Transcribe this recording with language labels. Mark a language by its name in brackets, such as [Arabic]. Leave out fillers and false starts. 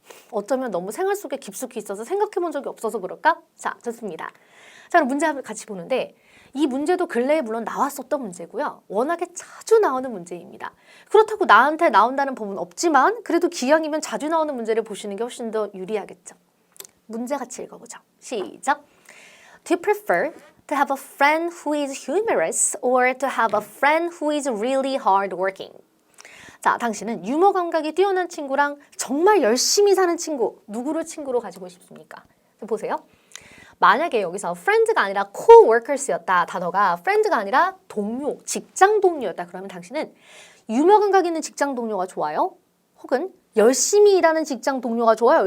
[Korean] 어쩌면 너무 생활 속에 깊숙이 있어서 생각해 본 적이 없어서 그럴까? 자, 좋습니다. 자, 그럼 문제 한번 같이 보는데 이 문제도 근래에 물론 나왔었던 문제고요. 워낙에 자주 나오는 문제입니다. 그렇다고 나한테 나온다는 법은 없지만 그래도 기왕이면 자주 나오는 문제를 보시는 게 훨씬 더 유리하겠죠. 문제 같이 읽어보죠. 시작. [English] Do you prefer to have a friend who is humorous or to have a friend who is really hardworking? [Korean] 자, 당신은 유머 감각이 뛰어난 친구랑 정말 열심히 사는 친구, 누구를 친구로 가지고 싶습니까? 보세요. 만약에 여기서 friend가 아니라 co-workers였다. 단어가 friend가 아니라 동료, 직장 동료였다. 그러면 당신은 유머 감각 있는 직장 동료가 좋아요? 혹은 열심히 일하는 직장 동료가 좋아요?